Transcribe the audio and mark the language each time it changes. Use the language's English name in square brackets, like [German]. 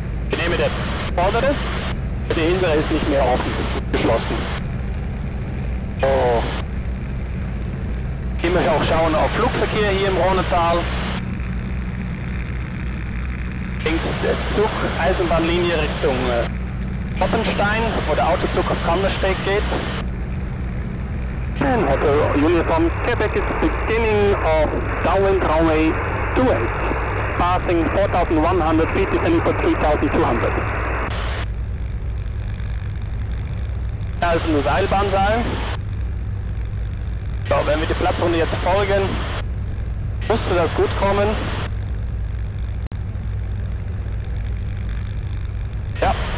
[German] Ich nehme den vordere, der hintere ist nicht mehr offen, geschlossen. Oh. Immer auch schauen auf Flugverkehr hier im Rhonetal. Links der Zug, Eisenbahnlinie Richtung Hoppenstein, wo der Autozug auf Kandersteg geht. [English] And Hotel Uniform Quebec is beginning of downwind runway 28, passing 4,100 feet, descending for 3,200. [German] Da ist ein Seilbahnseil. So, wenn wir die Platzrunde jetzt folgen, müsste das gut kommen. Ja.